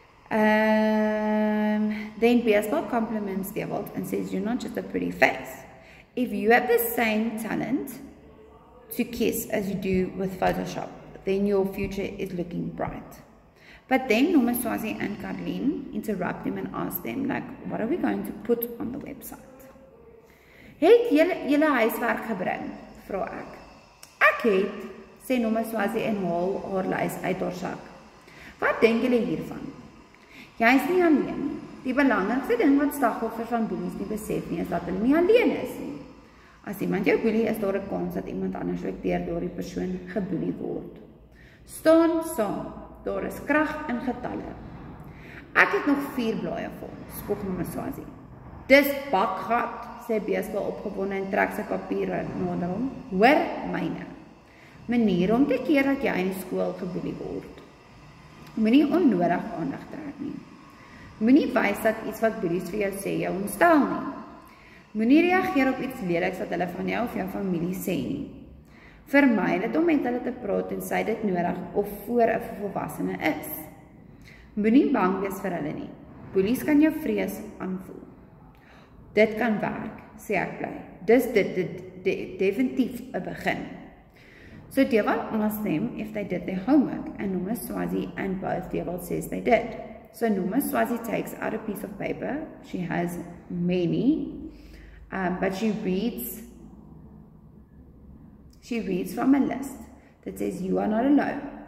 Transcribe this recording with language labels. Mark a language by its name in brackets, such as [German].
[English] Then Beesbal compliments Dewald and says, you're not just a pretty face. If you have the same talent to kiss as you do with Photoshop, then your future is looking bright. But then Noma Swazi and Karlien interrupt him and ask them, like, what are we going to put on the website? [Afrikaans] Het julle huiswerk gebring? Vra ek. Ek het, sê Noma Swazi en haal haar lys uit haar sak. Wat denk julle hiervan? Jy is nie alleen nie. Die belangrikste ding wat slagoffers van boelies nie besef nie, is dat hulle nie alleen is nie. As iemand jou boelie, is daar 'n kans dat iemand anders ook deur die persoon geboelie word. Staan saam. Daar is krag in getalle. Ek het nog 4 blaaie vol, spog Noma Swazi. Dis bakgat, sê Beesbal opgewonde en trek sy papiere nader hom. Hoor myne. Manier om te keer dat jy in die skool geboelie word. Moenie onnodig aandag trek nie. Moenie wys dat iets wat boelies vir jou sê jou ontstel nie. Moenie reageer op iets leliks wat hulle van jou of jou familie sê nie. Vermy dit om met hulle te praat en sy dit nodig of voor 'n volwassene is. Moenie bang wees vir hulle nie. Boelies kan jou vrees aanvoel. Dit kan werk, sê ek bly. Dis dit definitief 'n begin. [English] So Dewald asked them if they did their homework, and Noma Swazi and both Dewald says they did. So Noma Swazi takes out a piece of paper. She has many, but she reads from a list that says, you are not alone.